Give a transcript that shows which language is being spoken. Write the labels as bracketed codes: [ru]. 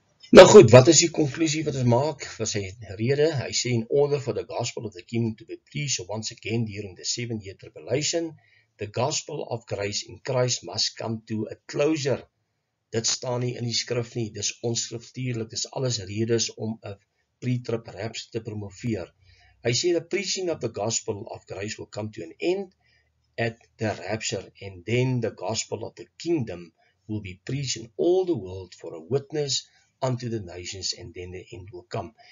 [af] Nou goed, wat is die conclusie wat ons maak? Wat sy rede? Hy sê, [en] in order for the gospel of the kingdom to be preached once again during the 7-year tribulation, the gospel of grace in Christ must come to a closure. [af] Dit staan nie in die skrif nie, dis onskriftuurlik, dis alles redes om 'n pre-trib rapture te promoveer. Hy sê, [en] the preaching of the gospel of grace will come to an end at the rapture, and then the gospel of the kingdom will be preached in all the world for a witness unto the nations, and then the end will come.